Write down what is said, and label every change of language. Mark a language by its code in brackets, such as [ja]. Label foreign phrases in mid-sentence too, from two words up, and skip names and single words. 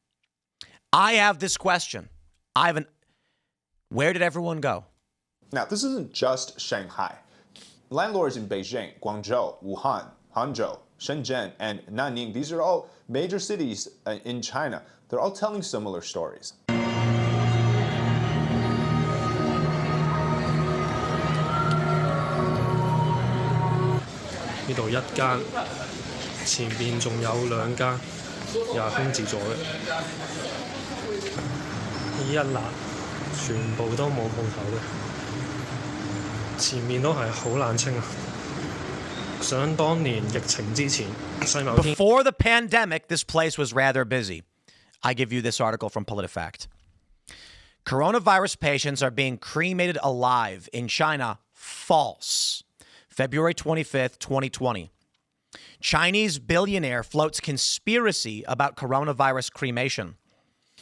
[en] I have this question. Where did everyone go? Now, this isn't just Shanghai. Landlords in Beijing, Guangzhou, Wuhan, Hangzhou, Shenzhen, and Nanning, these are all major cities in China. They're all telling similar stories. [yue] 呢度一間，前邊仲有兩間，又係空置咗嘅。呢一欄全部都冇鋪頭嘅，前面都係好冷清啊！想當年疫情之前，世貿天。 [en] Before the pandemic, this place was rather busy. I give you this article from PolitiFact. Coronavirus patients are being cremated alive in China. False. February 25th, 2020. Chinese billionaire floats conspiracy about coronavirus cremation.